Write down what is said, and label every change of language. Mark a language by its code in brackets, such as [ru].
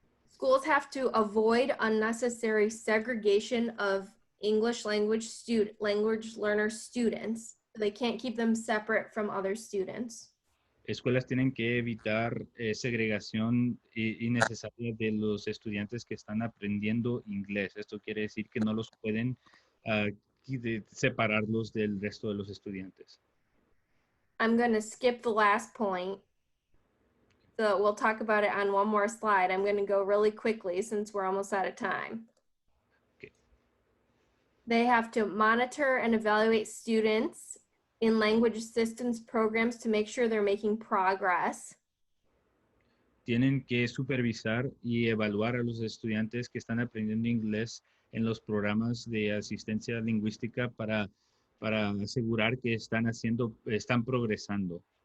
[en] Schools have to avoid unnecessary segregation of English language learner students. They can't keep them separate from other students. [es] Escuelas tienen que evitar segregación innecesaria de los estudiantes que están aprendiendo inglés. Esto quiere decir que no los pueden separarlos del resto de los estudiantes. [en] I'm going to skip the last point. So we'll talk about it on one more slide. I'm going to go really quickly since we're almost out of time. Okay. They have to monitor and evaluate students in language assistance programs to make sure they're making progress. [es] Tienen que supervisar y evaluar a los estudiantes que están aprendiendo inglés en los programas de asistencia lingüística para asegurar que están progresando.